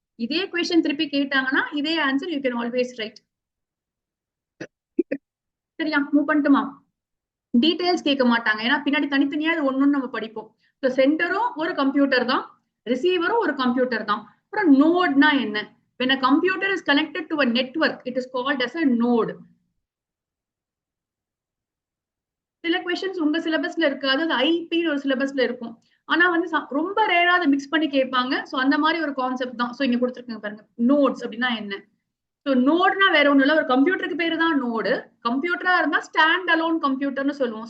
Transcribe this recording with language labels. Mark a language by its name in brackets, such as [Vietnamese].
[Tamil] இதே கொஸ்டின் திருப்பி கேட்டாங்கன்னா இதே answer [English] You can always write. [Tamil] சரியா, மூவ் பண்ணட்டுமா? டீடைல்ஸ் கேட்க மாட்டாங்க, ஏன்னா பின்னாடி தனித்தனியா இது ஒண்ணு நம்ம படிப்போம். ஸோ சென்டரும் ஒரு கம்ப்யூட்டர் தான், ரிசீவரும் ஒரு கம்ப்யூட்டர் தான். அப்புறம் நோட்னா என்ன? [English] when a computer is connected to a network it is called as a node. [Tamil] சில கொஸ்டின்ஸ் உங்க சிலபஸ்ல இருக்காது, அது ஐபி ஒரு சிலபஸ்ல இருக்கும். ஆனா வந்து ரொம்ப ரேரா அதை மிக்ஸ் பண்ணி கேட்பாங்க. ஸோ அந்த மாதிரி ஒரு கான்செப்ட் தான். ஸோ இங்க கொடுத்துருக்கீங்க பாருங்க, நோட்ஸ் அப்படின்னா என்ன? ஸோ நோட்னா வேற ஒண்ணும் இல்ல, ஒரு கம்ப்யூட்டருக்கு பேரு தான் நோடு. கம்ப்யூட்டரா இருந்தா ஸ்டாண்ட் அலோன் கம்ப்யூட்டர்னு சொல்லுவோம்.